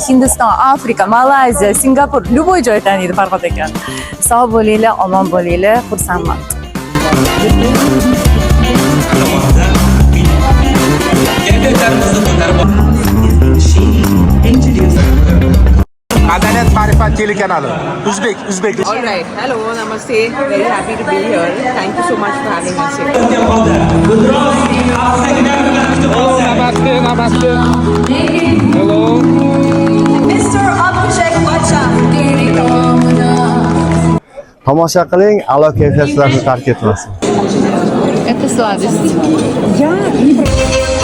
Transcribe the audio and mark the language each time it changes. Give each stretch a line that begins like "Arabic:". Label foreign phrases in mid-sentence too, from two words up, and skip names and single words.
Uzbek: Hindiston, Afrika, Malayziya, Singapur, любой joy taniydi Farhod akani. Sog' bo'linglar, omon bo'linglar, xursandman. Madaniyat Ma'rifat telekanali. Uzbek.
English: All right. Hello, namaste. Very happy to be here. Thank you so much for having us here. Namaste. Hello. Mr. Abhishek Bachchan.
Uzbek: Tomosha qiling, a'lo kayfiyatlarni tark etmasin.
Russian: Это сладость.